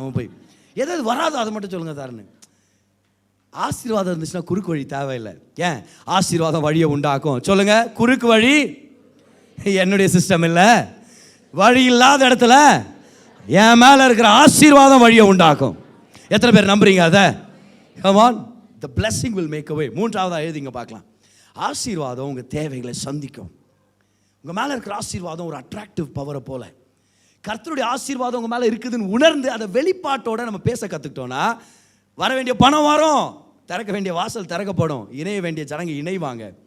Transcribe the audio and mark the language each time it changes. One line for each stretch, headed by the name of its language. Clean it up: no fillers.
Tamil: அவன் போய் எதாவது வராதோ அதை மட்டும் சொல்லுங்கள் சார்ன்னு. ஆசீர்வாதம் இருந்துச்சுன்னா குறுக்கு வழி தேவையில்லை. ஏன்? ஆசீர்வாதம் வழியை உண்டாக்கும். சொல்லுங்கள், குறுக்கு வழி என்னுடைய சிஸ்டம் இல்லை. வழி இல்லாத இடத்துல என் மேலே இருக்கிற ஆசீர்வாதம் வழியை உண்டாக்கும். எத்தனை பேர் நம்புறீங்க அதை?
English: come on, the blessing will make a way.
Tamil: 3வது எழுதிங்க பார்க்கலாம். ஆசீர்வாதம் உங்கள் தேவைகளை சந்திக்கும். உங்கள் மேலே இருக்கிற ஆசீர்வாதம் ஒரு அட்ராக்டிவ் பவரை போல. கர்த்தருடைய ஆசீர்வாதம் உங்கள் மேலே இருக்குதுன்னு உணர்ந்து அதை வெளிப்பாட்டோட நம்ம பேச கற்றுக்கிட்டோன்னா வர வேண்டிய பணம் வரும், திறக்க வேண்டிய வாசல் திறக்கப்படும், இணைய வேண்டிய ஜனங்க இணைவாங்க.